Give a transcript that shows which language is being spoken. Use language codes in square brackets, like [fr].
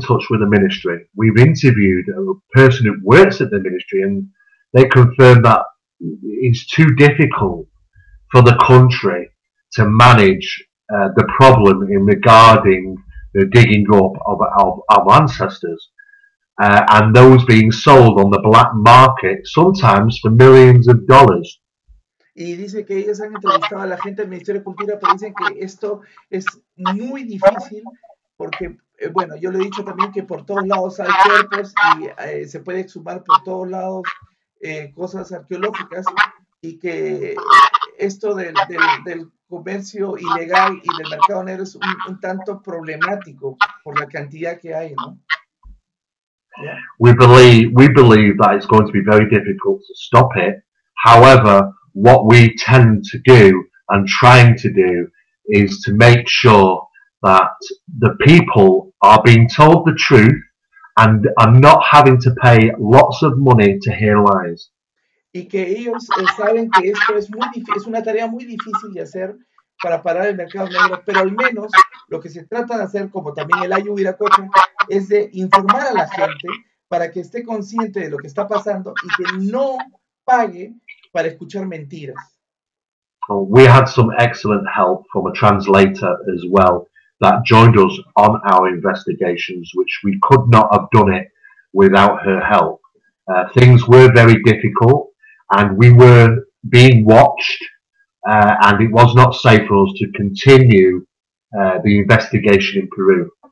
[en] touch with the ministry. We've interviewed a person who works at the ministry, and they confirmed that it's too difficult for the country to manage the problem in regarding the digging up of ancestors and those being sold on the black market, sometimes for millions of dollars. [es] Y dice que ellos han entrevistado a la gente del Ministerio de Cultura, pero dicen que esto es muy difícil porque, bueno, yo le he dicho también que por todos lados hay cuerpos y se puede exhumar por todos lados cosas arqueológicas y que esto del comercio ilegal y del mercado negro es un tanto problemático por la cantidad que hay, ¿no? [en] Yeah. We believe that it's going to be very difficult to stop it. However, what we tend to do and trying to do is to make sure that the people are being told the truth and are not having to pay lots of money to hear lies. [es] Y que ellos saben que esto es es una tarea muy difícil de hacer para parar el mercado negro, pero al menos lo que se trata de hacer, como también el Ayu Viracocha, es de informar a la gente para que esté consciente de lo que está pasando y que no pague para escuchar mentiras. [en] We had some excellent help from a translator as well that joined us on our investigations, which we could not have done it without her help. Things were very difficult and we were being watched and it was not safe for us to continue the investigation in Peru.